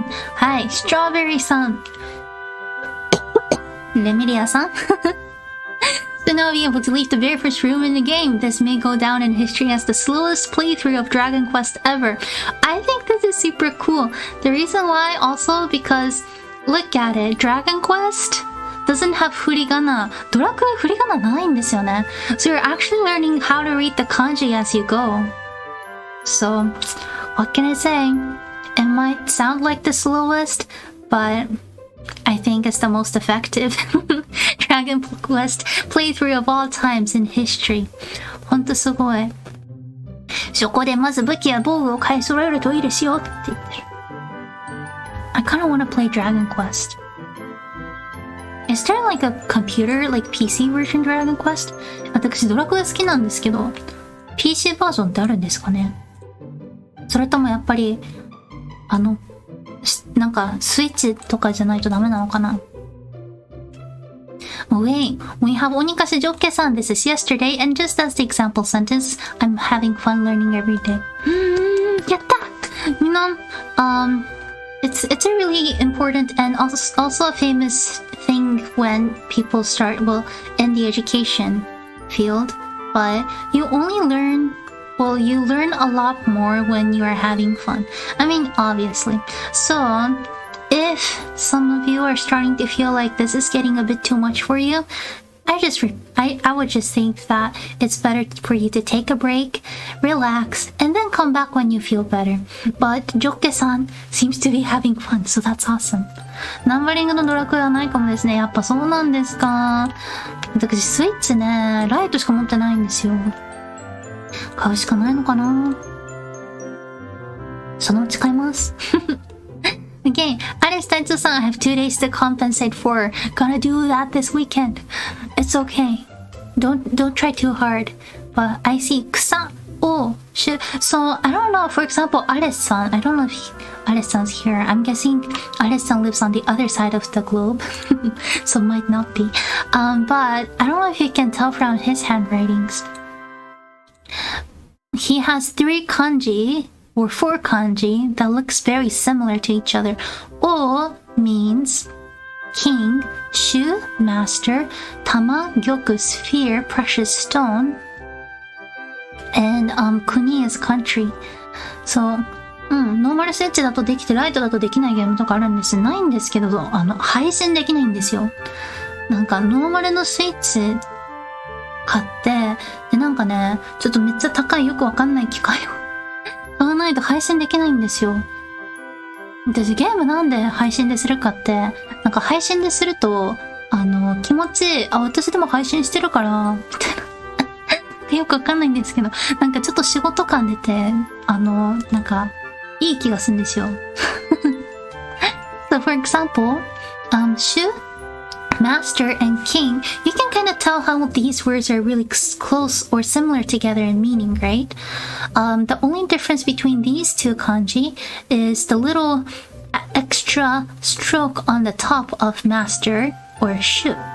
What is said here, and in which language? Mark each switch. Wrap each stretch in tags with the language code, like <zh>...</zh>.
<ja>はい、Strawberry さん。レミリアさん。</ja> <en>To not be able to leave the very first room in the game, this may go down in history as the slowest playthrough of Dragon Quest ever. I think this is super cool. The reason why also because, look at it, Dragon Quest doesn't have furigana.</en> <ja>ドラクエフリガナないんですよね。</ja> <en>So you're actually learning how to read the kanji as you go. So, what can I say? It might sound like the slowest, but I think it's the most effective Dragon Quest playthrough of all times in history.</en> <ja>ほんとすごい。そこでまず武器や防具を買い揃えるといいですよって言ってる。</ja> <en>I kinda wanna play Dragon Quest. Is there like a computer, like PC version Dragon Quest?</en> <ja>私ドラクエ好きなんですけど、PC バージョンってあるんですかね？それともやっぱりなんかスイッチとかじゃないとダメなのかな。</ja> <en>Wait, we have Onikashi Jokke-san. This is yesterday, and just as the example sentence, I'm having fun learning every day.</en> <ja>やった！みんな、</ja> <en>it's a really important and also a famous thing when people start, well, in the education field, but you only learn, well, you learn a lot more when you are having fun. I mean, obviously. So, if some of you are starting to feel like this is getting a bit too much for you, I would just think that it's better for you to take a break, relax, and then come back when you feel better. But Jokke-san seems to be having fun, so that's awesome.</en> <ja>ナンバリングのドラクエはないかもですね。やっぱそうなんですか。私スイッチね、ライトしか持ってないんですよ。買うしかないのかな。そのうち買います。</ja> <en>Okay, Alice Taitsu-san, I have 2 days to compensate for. Gotta do that this weekend. It's okay. Don't try too hard. But I see kusa. Oh, shit. So, I don't know, for example, Alice-san. I don't know if Alice-san's here. I'm guessing Alice-san lives on the other side of the globe. So might not be. But I don't know if you can tell from his handwritings. He has 3 kanji or 4 kanji that looks very similar to each other. O means king, shu, master, tama, gyoku, sphere, precious stone, and kuni is country. So,</en> <ja>ノーマルスイッチだとできてライトだとできないゲームとかあるんです。ないんですけど、配信できないんですよ。なんかノーマルのスイッチ買って、でなんかね、ちょっとめっちゃ高いよくわかんない機械を買わないと配信できないんですよ。私ゲームなんで配信でするかって、なんか配信ですると、気持ちいい。私でも配信してるから、みたいな。よくわかんないんですけど、なんかちょっと仕事感出て、なんか、いい気がするんですよ。</ja> <en>So for example, shu, master, and king, you can kind of tell how these words are really close or similar together in meaning, right? The only difference between these 2 kanji is the little extra stroke on the top of master or shu.</en>